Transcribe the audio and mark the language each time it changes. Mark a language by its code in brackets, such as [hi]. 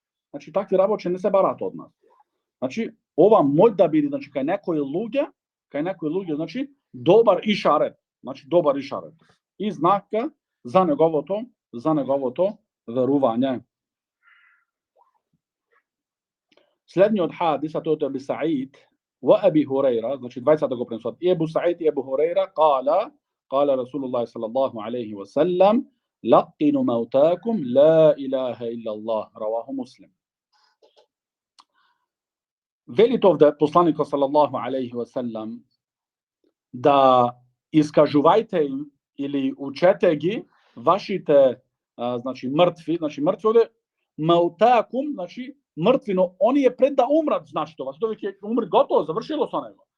[mk] Значи такви работи не се барат од нас. Значи ова може да биде значи кај некои луѓе, значи добар ишарет, и знака за неговото верување. Следниот хадис, тој е Абу Саид ва Аби Хурейра, значи двајцата го пренесуваат. [ar] И Абу Саид и Абу Хурейра قال رسول الله صلى الله عليه وسلم لقنوا موتاكم لا إله إلا الله رواه مسلم. [mk] Вели овде посланикот салаллаху алейхи ва селам да искажувајте им или учете ги вашите значи мртви, овде маутакум, значи мртви, но оние пред да умрат, значи тоа веќе умри готово, завршило со него.